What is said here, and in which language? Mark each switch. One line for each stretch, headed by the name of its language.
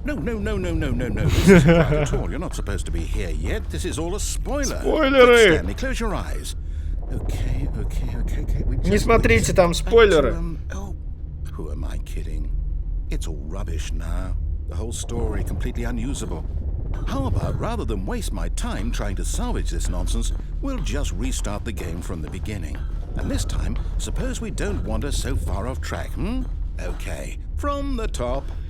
English: This isn't right at all. You're not supposed to be here yet. This is all a spoiler.
Russian: Спойлеры!
English: Quick, Stanley, close your eyes. Okay.
Russian: Не смотрите, там спойлеры.
English: Who am I kidding? It's all rubbish now. The whole story completely unusable. How about, rather than waste my time trying to salvage this nonsense, we'll just restart the game from the beginning. And this time, suppose we don't wander so far off track, Okay, from the top.